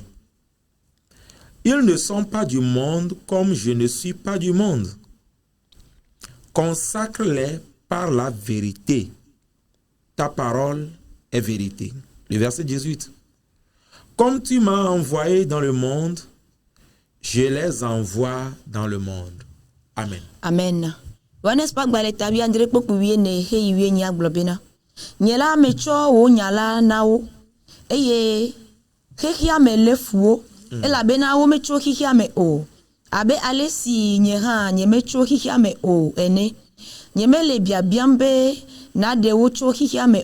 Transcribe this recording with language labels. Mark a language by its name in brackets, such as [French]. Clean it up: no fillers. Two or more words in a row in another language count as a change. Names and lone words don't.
[French] Ils ne sont pas du monde comme je ne suis pas du monde. Consacre-les par la vérité. Ta parole est vérité. Le verset 18. Comme tu m'as envoyé dans le monde, je les envoie dans le monde. Amen. Amen. [Ewe] Abe alesi nyeha nyemecho hihiame o ene nyemele biabiambe na de wocho hihiame